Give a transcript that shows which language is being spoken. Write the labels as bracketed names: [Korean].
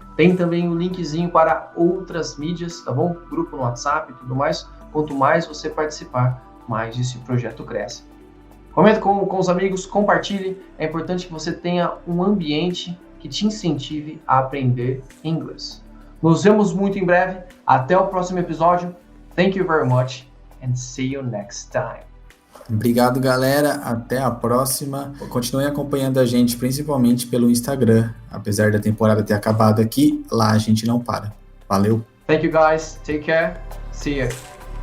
[Portuguese] Tem também o linkzinho para outras mídias, tá bom? Grupo no WhatsApp e tudo mais. Quanto mais você participar, mais esse projeto cresce. Comente com os amigos, compartilhe. É importante que você tenha um ambiente que te incentive a aprender inglês. Nos vemos muito em breve. Até o próximo episódio. [English] Thank you very much and see you next time. [Portuguese] Obrigado, galera. Até a próxima. Continuem acompanhando a gente, principalmente pelo Instagram. Apesar da temporada ter acabado aqui, lá a gente não para. Valeu. [English] Thank you guys. Take care. See you.